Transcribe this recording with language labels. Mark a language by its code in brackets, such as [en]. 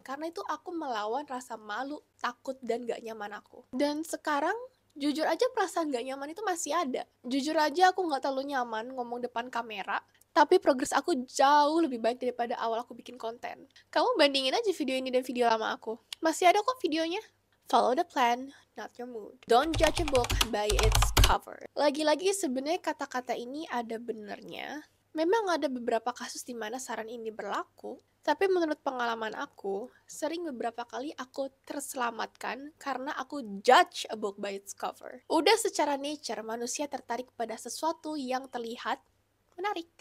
[id] Karena itu aku melawan rasa malu, takut, dan gak nyaman aku. Dan sekarang, jujur aja perasaan gak nyaman itu masih ada. Jujur aja aku gak terlalu nyaman ngomong depan kamera. Tapi progres aku jauh lebih baik daripada awal aku bikin konten. Kamu bandingin aja video ini dan video lama aku. Masih ada kok videonya. [en] Follow the plan, not your mood. Don't judge a book by its cover. [id] Lagi-lagi sebenarnya kata-kata ini ada benernya. Memang ada beberapa kasus di mana saran ini berlaku, tapi menurut pengalaman aku, sering beberapa kali aku terselamatkan karena aku [en] judge a book by its cover. [id] Udah secara nature, manusia tertarik pada sesuatu yang terlihat menarik.